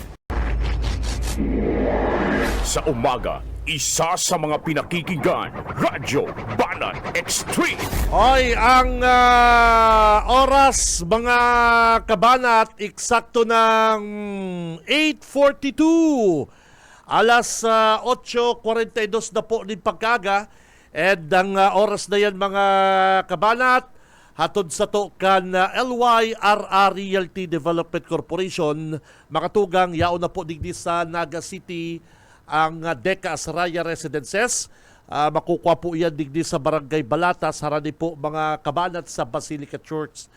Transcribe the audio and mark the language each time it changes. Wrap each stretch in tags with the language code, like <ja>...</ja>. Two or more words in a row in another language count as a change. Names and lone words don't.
<tl>Sa umaga, isa sa mga pinakikinggan, Radyo Banat Extreme. Hoy, ang oras, mga kabanat, eksakto ng 8:42.</tl> <bik>Alas 8:42 na po din pagkaga. And ang oras na yan, mga kabanat, hatod sa to kan LYRR Realty Development Corporation, makatugang yao na po digdi sa Naga City ang Deca Asraya Residences. Makukuha po yan digdi sa Barangay Balatas, harani po mga kabanat sa Basilica Church.</bik>